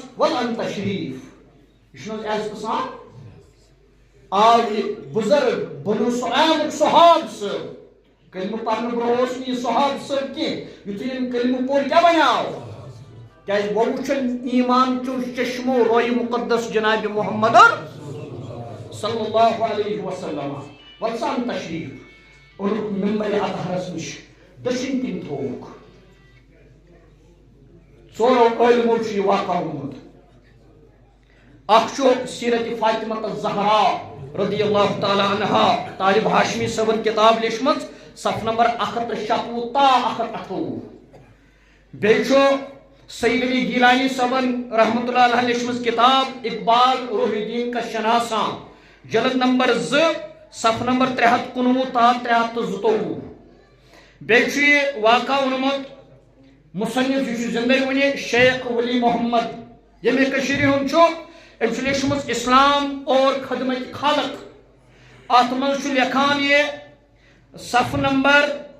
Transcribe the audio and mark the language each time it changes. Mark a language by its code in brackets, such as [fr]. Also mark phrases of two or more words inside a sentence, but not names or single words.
[ks] ول انت شریف یہ چھُنہٕ حظ عزتہٕ سان آو یہِ بُزرگ بنو سُلایمُک صحاب صٲب کلمہٕ پرنہٕ برونٛہہ اوس نہٕ یہِ صحاب صٲب کینٛہہ یُتھُے أمۍ کلمہٕ پوٚر کیٛاہ بنیٛاو کیٛازِ وۄنۍ وٕچھن ایمان چو چشمو رویہِ مُقدس جنابِ محمد صلی اللہ علیہ وسلم ول سا انت شریف اونُکھ ممبرِ اطہرس نِش دٔچھِنۍ کِنۍ تھووُکھ ژورو عٲلمو چھُ یہِ واقعہ ووٚنمُت اکھ چھُ سیرت فاطمہ الزہرا رضی اللہ تعالیٰ عنہا طالب ہاشمی صٲبن کتاب لیچھمٕژ صف نمبر 196 تا 128 بیٚیہِ چھُ سید علی گیلانی صٲبن رحمتہ اللہ علیہ لیچھمٕژ کتاب اقبال روح الدین کا شناساں جلد نمبر 2 صف نمبر 319 تا 322 بیٚیہِ چھُ یہِ واقعہ ووٚنمُت مصنف یہِ چھُ زندے وُنہِ شیخ ولی محمد ییٚمہِ کٔشیٖرِ ہُنٛد چھُ أمۍ چھُ لیچھمٕژ اسلام اور خدمت خالق اتھ منٛز چھُ لیکھان یہِ صف نمبر